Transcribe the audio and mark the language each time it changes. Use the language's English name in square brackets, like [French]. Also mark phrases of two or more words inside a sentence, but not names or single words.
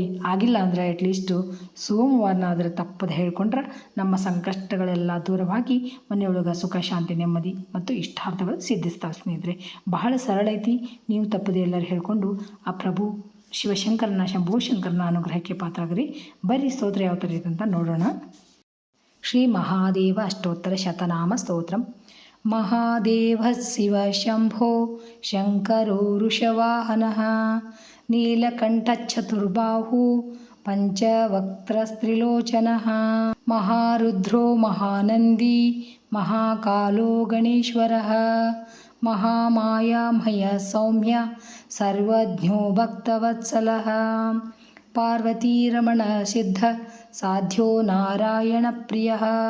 [Kannada] ಆಗಿಲ್ಲ ಅಂದರೆ [English] at least [Kannada] ಸೋಮವಾರನಾದರೆ ತಪ್ಪದೆ ಹೇಳ್ಕೊಂಡ್ರೆ ನಮ್ಮ ಸಂಕಷ್ಟಗಳೆಲ್ಲ ದೂರವಾಗಿ ಮನೆಯೊಳಗೆ ಸುಖ, ಶಾಂತಿ, ನೆಮ್ಮದಿ ಮತ್ತು ಇಷ್ಟಾರ್ಥಗಳು ಸಿದ್ಧಿಸ್ತಾವೆ ಸ್ನೇಹಿತರೆ. ಬಹಳ ಸರಳ ಐತಿ. ನೀವು ತಪ್ಪದೆ ಎಲ್ಲರೂ ಹೇಳ್ಕೊಂಡು ಆ ಪ್ರಭು ಶಿವಶಂಕರನ ಶಂಭೋ ಶಂಕರನ ಅನುಗ್ರಹಕ್ಕೆ ಪಾತ್ರಗ್ರಿ. ಬರ್ರಿ ಸ್ತೋತ್ರ ಯಾವ ಥರ ಇದೆ ಅಂತ ನೋಡೋಣ. [Sanskrit] ಶ್ರೀ ಮಹಾದೇವ ಅಷ್ಟೋತ್ತರ ಶತನಾಮ ಸ್ತೋತ್ರಂ. ಮಹಾದೇವ ಶಿವ ಶಂಭೋ ಶಂಕರೋ ವೃಷವಾಹನಃ ನೀಲಕಂಠಚತುರ್ಬಾಹು ಪಂಚವಕ್ತ್ರಸ್ತ್ರಿಲೋಚನಃ ಮಹಾರುದ್ರೋ ಮಹಾನಂದಿ ಮಹಾಕಾಲೋ ಗಣೇಶ್ವರಃ ಮಹಾಮಾಯಾಮಯ ಸೌಮ್ಯ ಸರ್ವಜ್ಞೋ ಭಕ್ತವತ್ಸಲಃ ಪಾರ್ವತೀರಮಣ ಸಿದ್ಧ ಸಾಧ್ಯ ನಾರಾಯಣ ಪ್ರಿಯಃ